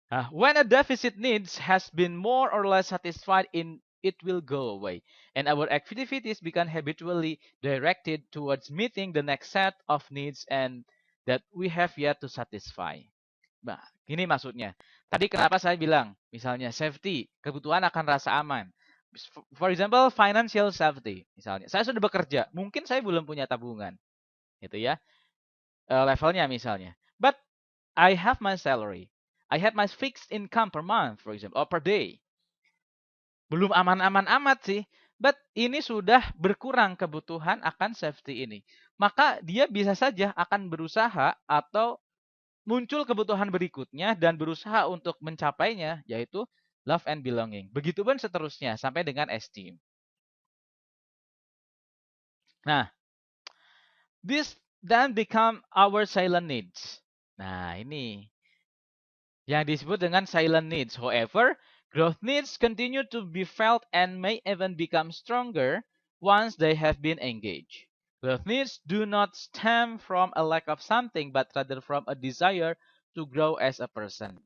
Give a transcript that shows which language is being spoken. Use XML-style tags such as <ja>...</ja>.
<en>When a deficit needs has been more or less satisfied, it will go away, and our activities become habitually directed towards meeting the next set of needs and that we have yet to satisfy.</en> <id>Nah, gini maksudnya. Tadi kenapa saya bilang, misalnya safety, kebutuhan akan rasa aman.</id> <en>For example, financial safety.</en> <id>Misalnya, saya sudah bekerja, mungkin saya belum punya tabungan, gitu ya. Levelnya misalnya.</id> <en>But I have my salary. I have my fixed income per month, for example, or per day.</en> <id>Belum aman-aman amat sih. But ini sudah berkurang kebutuhan akan safety ini. Maka dia bisa saja akan berusaha atau muncul kebutuhan berikutnya dan berusaha untuk mencapainya, yaitu love and belonging. Begitupun seterusnya sampai dengan esteem.</id> <en>Nah, this then become our silent needs.</en> <id>Nah, ini yang disebut dengan silent needs.</id> <en>However, growth needs continue to be felt and may even become stronger once they have been engaged. Growth needs do not stem from a lack of something, but rather from a desire to grow as a person.</en>